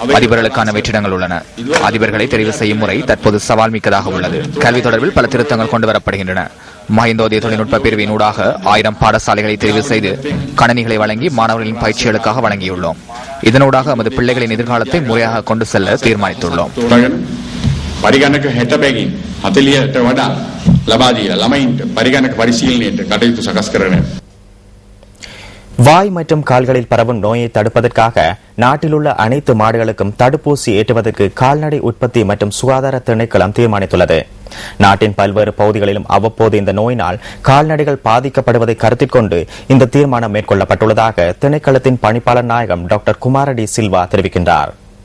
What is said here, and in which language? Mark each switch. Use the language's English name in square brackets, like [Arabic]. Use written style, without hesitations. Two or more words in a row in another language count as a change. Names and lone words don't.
[Tamil] அதிபர்களுக்கான வெற்றிடங்கள் உள்ளன. அதிபர்களை தெரிவு செய்யும் முறை தற்போது சவால் மிக்கதாக உள்ளது. கல்வி தொடர்பில் பல திருத்தங்கள் கொண்டுவரப்படுகின்றன. மஹிந்தோதய தொழில்நுட்ப பிரிவின் ஊடாக 1000 பாடசாலைகளை தெரிவு செய்து கணனிகளை வழங்கி மாணவர்களின் பயிற்சிகளுக்காக வழங்கியுள்ளோம். இதனூடாக நமது பிள்ளைகளின் எதிர்காலத்தை முறையாக கொண்டு செல்ல தீர்மானித்துள்ளோம். [Sinhala] පරිගණක 60 බැගින් 40ට වඩා ලබා දීලා ළමයින්ට පරිගණක පරිශීලනයට කටයුතු සකස් කරන [Tamil] வாய் மற்றும் கால்களில் பரவும் நோயை தடுப்பதற்காக நாட்டில் உள்ள அனைத்து மாடுகளுக்கும் தடுப்பூசி ஏற்றுவதற்கு கால்நடை உற்பத்தி மற்றும் சுகாதார திணைக்களம் தீர்மானித்துள்ளது. நாட்டின் பல்வேறு பகுதிகளிலும் அவ்வப்போது இந்த நோயினால் கால்நடைகள் பாதிக்கப்படுவதை கருத்தில் கொண்டு இந்த தீர்மானம் மேற்கொள்ளப்பட்டுள்ளதாக திணைக்களத்தின் பணிப்பாளர் நாயகம் டாக்டர் குமாரடி சில்வா தெரிவிக்கின்றார்.